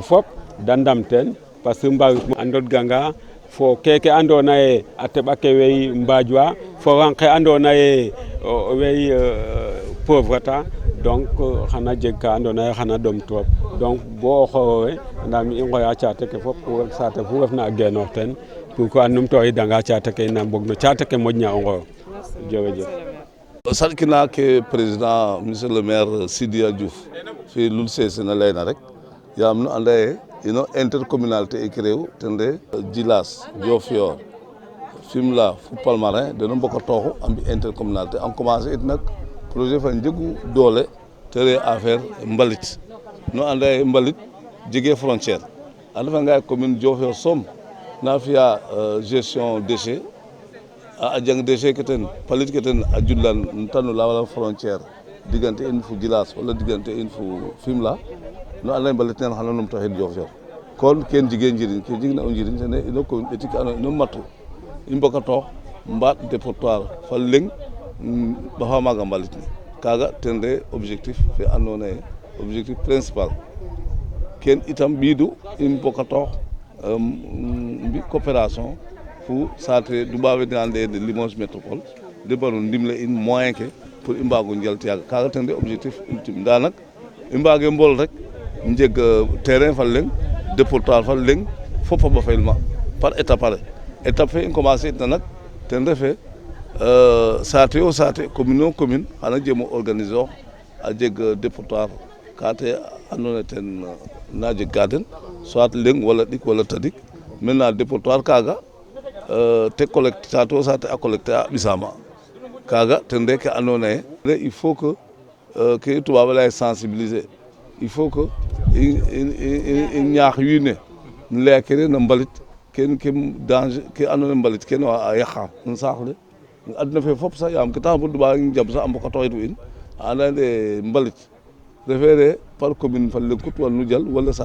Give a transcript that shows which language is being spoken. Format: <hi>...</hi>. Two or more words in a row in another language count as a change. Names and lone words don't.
<srr>fop da ndam teen</srr> <fr>parce que</fr> <srr>mbaawit a ndodganga fo keke andoona ye a teɓ ake wey mbaajwa fo lang ke andoona ye wey pauvreté donc xana jeg ka andoona ye xana ɗom trop donc bo o xooxe andaam i ngoya caate ke fop saate fu refna a genoox teen</srr> <fr>pour que</fr> <srr>a numtooxidanga caate ke ina mbog no caate ke moƴna o ngoox jërëjëf saɗkina ke</srr> <fr>président monsieur le maire</fr> <srr>Sidia Diouf fi Loul Sesene layna rek yaam nu anda ye ino intercommunalité i créé u ten re Djilas Diofior Fimela fo Palmarin deno mboka tooxu a mbi intercommunalité</srr> <fr>en commencer</fr> <srr>it nak projet fa njegu doole te re affaire mbalit nu anda ye mbalit jege frontière a refanga ye commune Diofior soom na fiya</srr> <fr>gestion déchet</fr> <srr>a jang déchet ke ten palit ke ten a judlan tanu la wala frontière diggante in fu Djilas wala diggante in fu Fimela no anda ye mbalit neen xana numtooxid Diofior kon ken jege njiriñ ke jegna o njiriñ tene ino commune ɓetik ando ino matu i mbokatoox mbaat dépotoir fa leŋ ɓaxa maaga mbalit ne kaaga ten re objectif fe andoona ye</srr> <fr>objectif principal</fr> <srr>ken itam ɓiidu i mbokatoox mbi coopération fu saate Duɓaaɓ ne ande de Limoges métropole de mbaro ndimle in moyen ke pour i mbaago njalt yaaga kaaga ten re</srr> <fr>objectif ultime</fr> <srr>ndaa nak i mbaage mbool rek njeg terrain fa leŋ dépotoir fa leŋ fop a ɓafel ma</srr> <fr>par étape</fr> <srr>fe i commencer itna nak ten refe saate yo saate commune o commune xana jem o organiser oox a jeg dépotoir ka te andoona ye ten na jeg ka den soit leŋ wala ɗik wala tadik maintenant dépotoir kaaga te collecte saate o saate a collecter a ɓisaama kaaga ten re ke andoona ye</srr> <fr>il faut que</fr> <srr>ke Toubab a laya sensibiliser</srr> <fr>il faut que</fr> <srr>i ñaax wiin we nu laya kene no mbalit ken ke danger ke andoona ye mbalit kene a yaqa no saax le adna fe fop sax yaam ke tax bo Toubab njam sax a mbokatoxidu in a anda ye mbalit refeere</srr> <fr>par commune</fr> <srr>fa leŋ kut wala nu jal wala saate</srr>